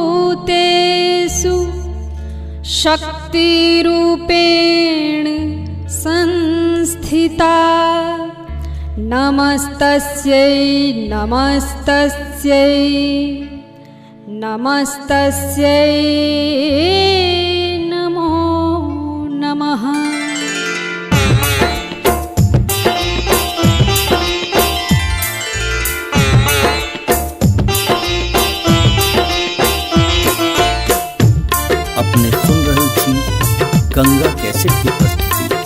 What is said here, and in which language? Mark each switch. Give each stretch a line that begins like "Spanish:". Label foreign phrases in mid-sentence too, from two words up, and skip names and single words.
Sanskrit: सर्वभूतेषु शक्तिरूपेण संस्थिता नमस्तस्यै नमस्तस्यै नमस्तस्यै नमो नमः।
Maithili: अपने सुन रहल छी गंगा कैसेट की प्रस्तुति।